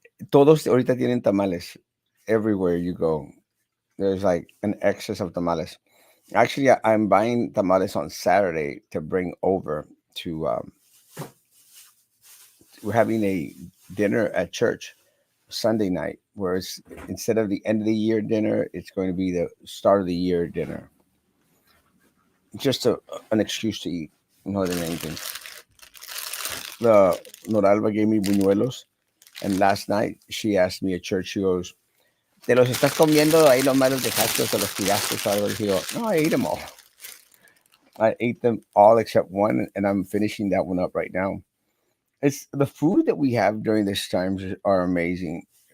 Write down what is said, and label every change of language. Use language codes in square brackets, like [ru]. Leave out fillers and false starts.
[es] Todos ahorita tienen tamales. [en] Everywhere you go, there's like an excess of tamales. Actually, I'm buying tamales on Saturday to bring over to. We're having a dinner at church Sunday night, where it's instead of the end of the year dinner, it's going to be the start of the year dinner. Just an excuse to eat more than anything. The Noralba gave me buñuelos, and last night she asked me at church. She goes, [es] "Te los estás comiendo ahí nomás los dejaste o te los tiraste o algo?" [en] She goes, "No, I ate them all. I ate them all except one, and I'm finishing that one up right now." It's the food that we have during this times are amazing.